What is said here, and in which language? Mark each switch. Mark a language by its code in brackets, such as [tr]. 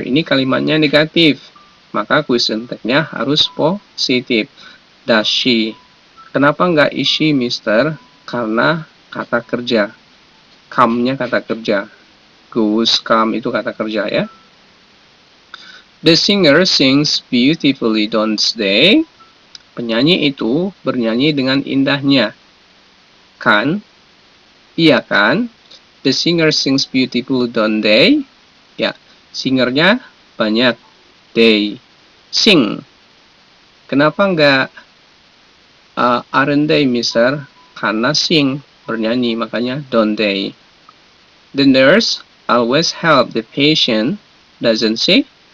[id] Ini kalimatnya negatif. Maka question tag-nya harus positif. [en] Does she? [id] Kenapa nggak [en] is she, [id] Mister? Karena kata kerja. Come-nya kata kerja. Goes, come itu kata kerja ya. [en] The singer sings beautifully, don't they? [id] Penyanyi itu bernyanyi dengan indahnya. Kan? Iya kan? [en] The singer sings beautifully, don't they? [id] Ya, singernya banyak. [en] They sing. [id] Kenapa nggak [en] aren't they, Mister? [id] Karena sing, bernyanyi, makanya [en] don't they. The nurse always help the patient, doesn't she?